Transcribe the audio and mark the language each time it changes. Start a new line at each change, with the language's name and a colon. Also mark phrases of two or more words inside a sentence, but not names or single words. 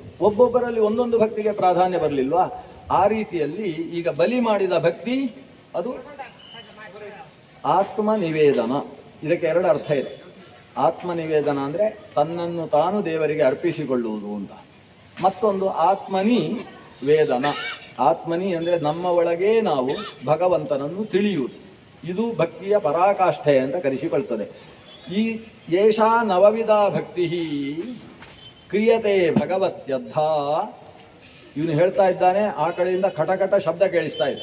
Kannada: ಒಬ್ಬೊಬ್ಬರಲ್ಲಿ ಒಂದೊಂದು ಭಕ್ತಿಗೆ ಪ್ರಾಧಾನ್ಯ ಬರಲಿಲ್ವಾ? ಆ ರೀತಿಯಲ್ಲಿ ಈಗ ಬಲಿ ಮಾಡಿದ ಭಕ್ತಿ ಅದು ಆತ್ಮ ನಿವೇದನ. ಇದಕ್ಕೆ 2 ಅರ್ಥ ಇದೆ. ಆತ್ಮ ನಿವೇದನ ಅಂದರೆ ತನ್ನನ್ನು ತಾನು ದೇವರಿಗೆ ಅರ್ಪಿಸಿಕೊಳ್ಳುವುದು ಅಂತ. ಮತ್ತೊಂದು ಆತ್ಮನಿ ವೇದನ. ಆತ್ಮನಿ ಅಂದರೆ ನಮ್ಮ ಒಳಗೇ ನಾವು ಭಗವಂತನನ್ನು ತಿಳಿಯುವುದು. ಇದು ಭಕ್ತಿಯ ಪರಾಕಾಷ್ಠೆ ಅಂತ ಕರೆಸಿಕೊಳ್ತದೆ. ಈ
Sanskrit: ಯೇಷಾ ನವವಿಧ ಭಕ್ತಿ ಕ್ರಿಯತೆ ಭಗವತ್ಯದ್ಧ.
Kannada: ಇವನು ಹೇಳ್ತಾ ಇದ್ದಾನೆ, ಆ ಕಡೆಯಿಂದ ಕಟಕಟ ಶಬ್ದ ಕೇಳಿಸ್ತಾ ಇದೆ.